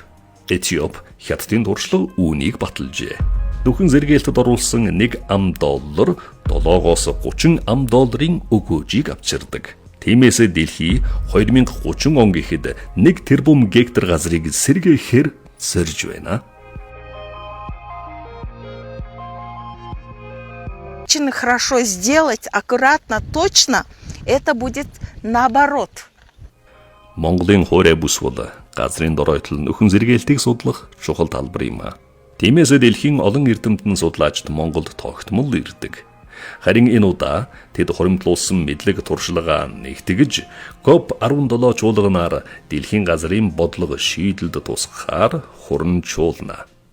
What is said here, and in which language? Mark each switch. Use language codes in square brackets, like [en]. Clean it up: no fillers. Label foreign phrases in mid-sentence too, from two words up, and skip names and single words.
[mn] Этиоп хятадын туршлага үүнийг баталжээ. Нөхөн зэрэгээлтэд оруулсан $1 $7-7-30 $30 өгөөжийг авчирдаг. Тиймээс дэлхий 2030 он гэхэд 1 тэрбум гектар газрыг сэргээхээр зорж байна. [ru] Очень хорошо сделать, аккуратно, точно, это будет наоборот. [mn] Монголын хуурай бүс бол газрын доройтол нөхөн зэрэгээлтийг судлах чухал талбар юм. Тиймээс дэлхийн олон эрдэмтэн судлаачид Монголд тогтмол ирдэг. Харин энэ удаа тэд хуримтлуулсан мэдлэг туршлагаа нэгтгэж COP17 чуулганаар дэлхийн газрын бодлого шийдэлд тусгахаар хурамчуулна.